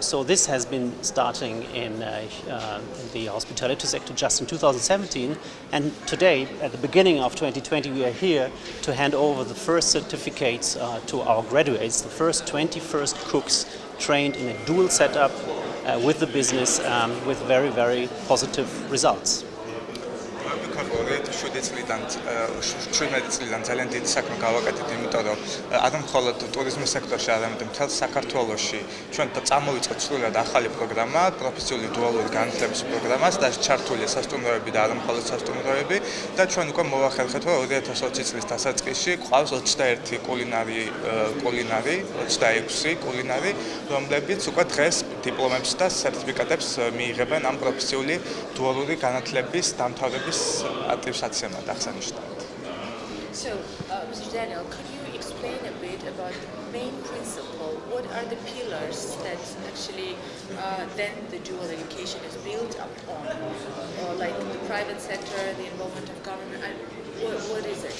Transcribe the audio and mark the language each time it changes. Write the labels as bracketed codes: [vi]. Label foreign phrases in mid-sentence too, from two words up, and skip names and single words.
[en] So this has been starting in the hospitality sector just in 2017, and today, at the beginning of 2020, we are here to hand over the first certificates to our graduates, the first 21st cooks trained in a dual setup with the business with very, very positive results. [ka] 17 წლიდან ძალიან დიდი საქმე გავაკეთეთ, იმიტომ რომ არა მხოლოდ ტურიზმის სექტორში, არამედ მთელ საქართველოში ჩვენ წამოვიწყეთ სრულად ახალი პროგრამა, პროფესიული დუალური განათლების პროგრამა, და ჩართულია სასტუმროები და არა მხოლოდ სასტუმროები და ჩვენ უკვე მოვახერხეთ, რომ 2020 წლის დასაწყისში ყავს 21 კულინარი, 26 კულინარი, რომლებიც უკვე დღეს დიპლომებს და სერტიფიკატებს მიიღებენ ამ პროფესიული დუალური განათლების დამთავრების ატესტაციამდე აღსანიშნავად. [en] So, Mr. Daniel, could you explain a bit about the main principle? What are the pillars that actually then the dual education is built upon? Like the private sector, the involvement of government, what is it?